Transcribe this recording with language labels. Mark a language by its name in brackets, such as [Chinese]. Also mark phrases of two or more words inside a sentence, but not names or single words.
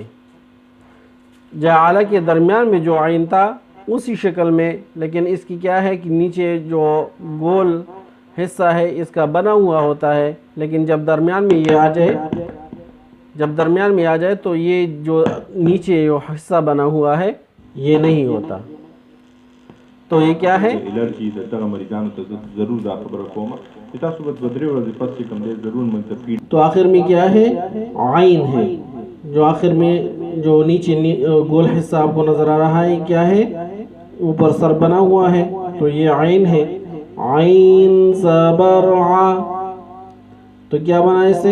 [Urdu] جعل کے درمیان میں جو عین تھا اسی شکل میں، لیکن اس کی کیا ہے کہ نیچے جو گول حصہ ہے اس کا بنا ہوا ہوتا ہے، لیکن جب درمیان میں یہ آ جائے تو یہ جو نیچے جو حصہ بنا ہوا ہے یہ نہیں ہوتا. تو یہ کیا ہے؟ [Pashto] الرجی دغه مریضانو ته ضرور دا خبره کوم چې تاسو به بدري ورځې پس چې کوم دی ضرور موږ ته فیډ. [Urdu] تو آخر میں کیا ہے؟ عین ہے. جو آخر میں جو نیچے گول حصہ آپ کو نظر آ رہا ہے کیا ہے؟ اوپر سر بنا ہوا ہے تو یہ عین ہے. عین زبر ع، تو کیا بنا اسے؟